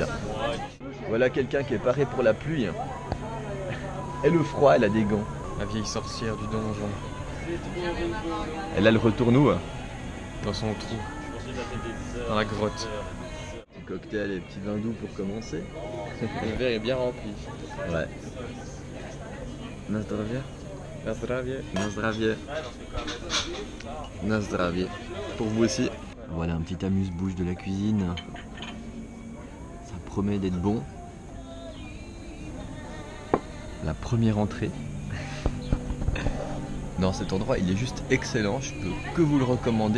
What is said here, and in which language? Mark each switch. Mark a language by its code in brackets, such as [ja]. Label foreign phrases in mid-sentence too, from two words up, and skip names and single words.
[fr] Voilà quelqu'un qui est paré pour la pluie et le froid, elle a des gants. La vieille sorcière du donjon. Elle a le retourne où? Dans son trou. Dans la grotte. Petit cocktail et petit vin doux pour commencer. Le verre est bien rempli. Ouais. [pl] Na zdrowie. Na zdrowie. Na zdrowie. Na zdrowie. [fr] Pour vous aussi. Voilà un petit amuse-bouche de la cuisine. Ça promet d'être bon. La première entrée. Non, cet endroit il est juste excellent, je peux que vous le recommander.